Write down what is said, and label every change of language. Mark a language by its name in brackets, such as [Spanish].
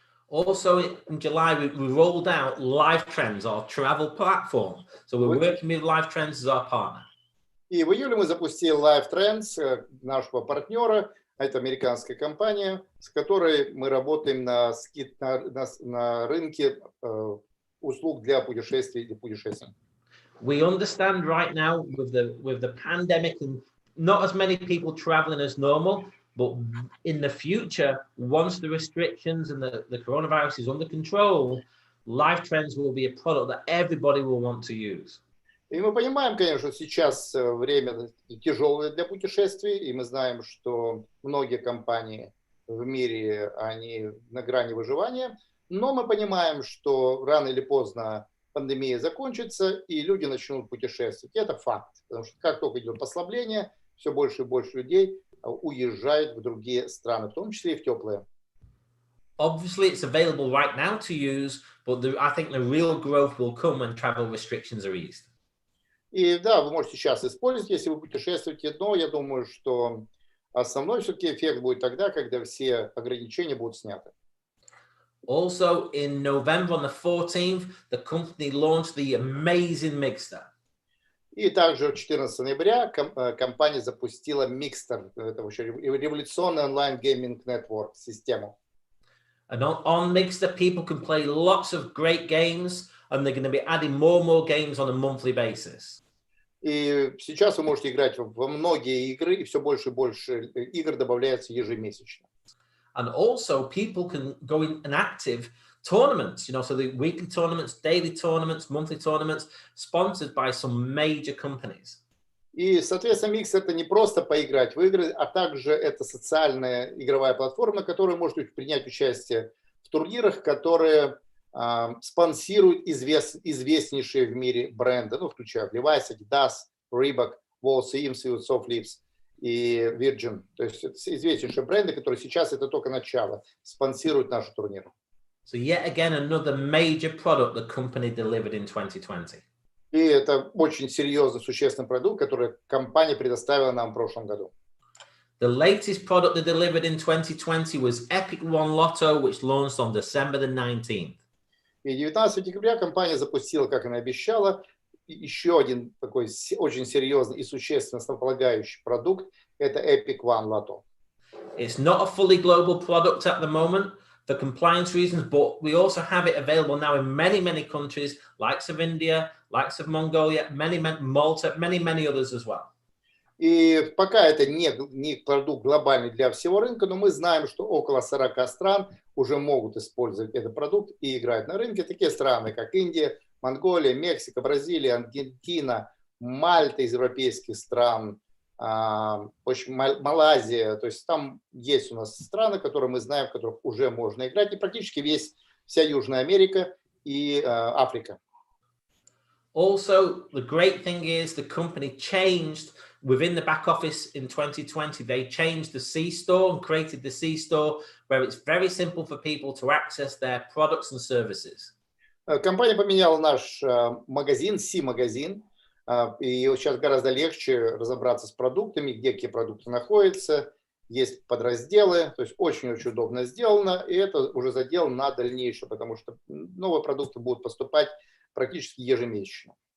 [English] Also in July, we rolled out Live Trends, our travel platform. So we're working with Live Trends as our partner. [Russian] И в июле мы запустили Live Trends, нашего партнера. Это американская компания, с которой мы работаем на рынке услуг для путешествий и путешествий. [English] We understand right now with the pandemic and not as many people traveling as normal, but in the future, once the restrictions and the coronavirus is under control, life trends will be a product that everybody will want to use. [Russian] И мы понимаем, конечно, сейчас время тяжелое для путешествий, и мы знаем, что многие компании в мире, они на грани выживания, но мы понимаем, что рано или поздно пандемия закончится, и люди начнут путешествовать. И это факт, потому что как только идет послабление, все больше и больше людей уезжают в другие страны, в том числе и в теплые. [English] Obviously, it's available right now to use, but I think the real growth will come when travel restrictions are eased. [Russian] И да, вы можете сейчас использовать, если вы путешествуете, но я думаю, что основной все-таки эффект будет тогда, когда все ограничения будут сняты. [English] Also, in November on the 14th, the company launched the amazing Места. [Russian] И также 14 ноября компания запустила Mixer, это вообще революционный онлайн-гейминг нетворк систему. [English] And on Места, people can play lots of great games, and they're going to be adding more and more games on a monthly basis. [Russian] И сейчас вы можете играть во многие игры, и все больше и больше игр добавляется ежемесячно. [English] And also, people can go in and active tournaments, so the weekly tournaments, daily tournaments, monthly tournaments, sponsored by some major companies. [Russian] И, соответственно, Mix это не просто поиграть в игры, а также это социальная игровая платформа, на которой можете принять участие в турнирах, которые спонсируют известнейшие в мире бренды, включая Levi's, Adidas, Reebok, Walls, Soft Lips и Virgin. То есть это известнейшие бренды, которые сейчас, это только начало, спонсируют наши турниры. [English] So yet again, another major product the company delivered in 2020. [Russian] И это очень серьезный, существенный продукт, который компания предоставила нам в прошлом году. [English] The latest product they delivered in 2020 was Epic One Lotto, which launched on December the 19th. [Russian] И 19 декабря компания запустила, как она обещала, еще один такой очень серьезный и существенно основополагающий продукт – это Epic One Lotto. [English] It's not a fully global product at the moment for compliance reasons, but we also have it available now in many, many countries, likes of India, likes of Mongolia, Malta, many others as well. [Russian] И пока это не продукт глобальный для всего рынка, но мы знаем, что около 40 стран уже могут использовать этот продукт и играть на рынке. Такие страны, как Индия, Монголия, Мексика, Бразилия, Аргентина, Мальта из европейских стран, Малайзия. То есть там есть у нас страны, которые мы знаем, в которых уже можно играть. И практически вся Южная Америка и Африка. [English] Also, the great thing is the company changed within the back office in 2020. They changed the C store and created the C store where it's very simple for people to access their products and services. [Russian] Компания поменяла наш магазин, C-магазин, и сейчас гораздо легче разобраться с продуктами, где какие продукты находятся, есть подразделы, то есть очень-очень удобно сделано, и это уже задел на дальнейшее, потому что новые продукты будут поступать практически ежемесячно.